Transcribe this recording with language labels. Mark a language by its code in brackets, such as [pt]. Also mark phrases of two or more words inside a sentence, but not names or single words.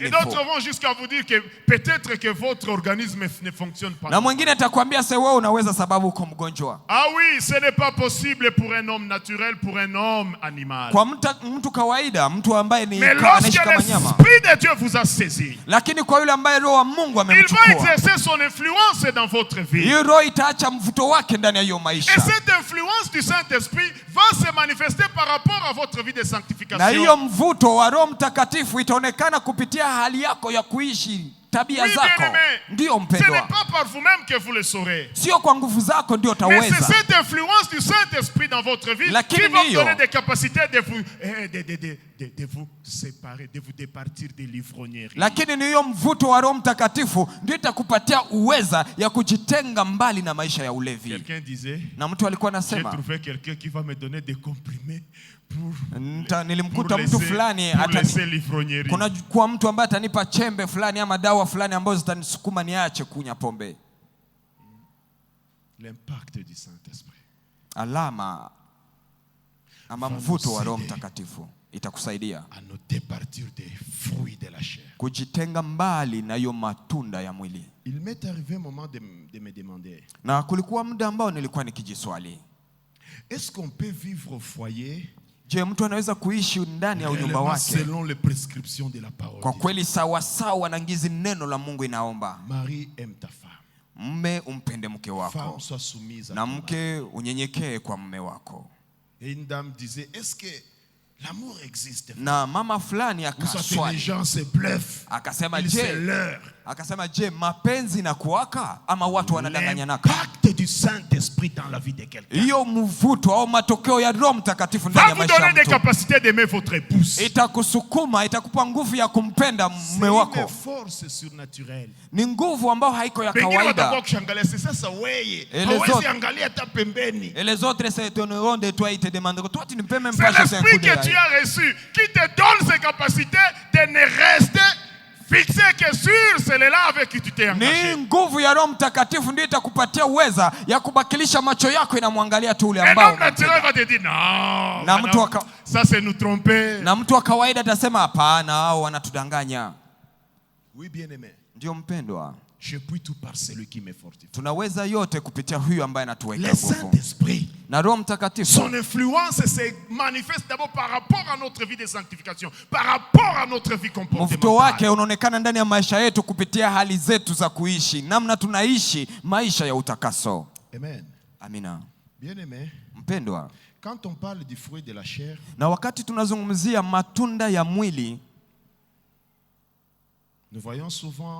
[fr] Et d'autres vont jusqu'à vous dire que peut-être que votre organisme ne fonctionne pas. [sw] Na mwingine atakwambia sasa wewe unaweza sababu uko mgonjwa. [fr] Ah oui, ce n'est pas possible pour un homme naturel, pour un homme animal. [sw] Kwa mtu kawaida, mtu ambaye ni anaishi kama nyama. [fr] L'esprit de Dieu vous a saisi. [sw] Lakini kwa yule ambaye roho wa Mungu amemchukua, [fr] il va exercer son influence dans votre vie. [sw] Hiyo roho itaacha mvuto wake ndani ya hiyo maisha. [fr] Et cette influence du Saint-Esprit va se manifester par rapport à votre vie de sanctification. [sw] Na hiyo mvuto wa Roho Mtakatifu itaonekana kupitia hali yako ya kuishi, tabia zako. Ndio mpendwa. [fr] Ce n'est pas par vous-même que vous le saurez. [sw] Sio kwa nguvu zako ndio utaweza. [fr] Mais c'est cette influence du Saint-Esprit dans votre vie qui va vous donner des capacités de vous séparer, de vous départir des l'ivrognerie. [sw] Lakini ni hiyo mvuto wa Roho Mtakatifu ndio itakupatia uweza ya kujitenga mbali na maisha ya ulevi. [fr] Quelqu'un disait, [sw] na mtu alikuwa anasema, [fr] j'ai trouvé quelqu'un qui va me donner des comprimés [sw] nilimkuta mtu fulani kuna kwa mtu ambaye atanipa chembe fulani ama dawa fulani ambazo zitanisukuma niache kunywa pombe. [fr] L'impact du Saint-Esprit, [sw] alama ama mvuto wa Roho Mtakatifu itakusaidia [fr] à nous départir des fruits de la chair, [sw] kujitenga mbali na hiyo matunda ya mwili. [fr] Il m'est arrivé un moment de me demander, [sw] na kulikuwa muda ambao nilikuwa nikijiswali, [fr] est-ce qu'on peut vivre au foyer? [sw] Je, mtu anaweza kuishi ndani ya nyumba wake [fr] selon les prescriptions de la parole? [sw] Kwa kweli sawa sawa na ngizi neno la Mungu inaomba. [fr] Marie aime ta femme. [sw] Mme umpende mke wako. [fr] Femme soit soumise [sw] na mke unyenyekee kwa mme wako. [fr] Et une dame disait, est-ce que l'amour existe? [sw] Na mama fulani akaswali. [fr] Les gens se bluffent. [sw] Akasema je, mapenzi na kuwaka ama watu wanadanganyanaka? [fr] L'impact du Saint-Esprit dans la vie de quelqu'un. [sw] Hiyo mvuto au matokeo ya Roho Mtakatifu ndani ya maisha yako. [fr] Va vous donner des capacités d'aimer votre épouse. [sw] Itakusukuma, itakupa nguvu ya kumpenda mume wako. [fr] C'est une force surnaturelle. [sw] Ni nguvu ambayo haiko ya kawaida. [fr] Et les autres se tourneront de toi et te demanderont, toi tu ne peux même pas jeter un coup d'œil. C'est l'esprit que tu as reçu qui te donne ces capacités de ne rester fixé que sur celle-là avec qui tu t'es engagé. [sw] Ni nguvu ya Roho Mtakatifu ndio itakupatia uweza ya kubakilisha macho yako inamwangalia tu ule ambao. [fr] Et naturel va te dire non. [sw] Na mtu [fr] ça c'est nous tromper. [sw] Na mtu wa kawaida atasema hapana, hao wanatudanganya. [fr] Oui, bien-aimé. [sw] Ndio mpendwa. [fr] Je puis tout par celui qui me fortifie. [sw] Tunaweza yote kupitia huyu ambaye anatuweka nguvu. [fr] Le Saint-Esprit, [sw] na Roho Mtakatifu, [fr] son influence se manifeste d'abord par rapport à notre vie de sanctification, par rapport à notre vie comportementale. [sw] Mvuto wake unaonekana ndani ya maisha yetu kupitia hali zetu za kuishi, namna tunaishi maisha ya utakaso. [fr] Amen. [sw] Amina. [fr] Bien-aimé, [sw] mpendwa, [fr] quand on parle du fruit de la chair, [sw] na wakati tunazungumzia matunda ya mwili, [fr] nous voyons souvent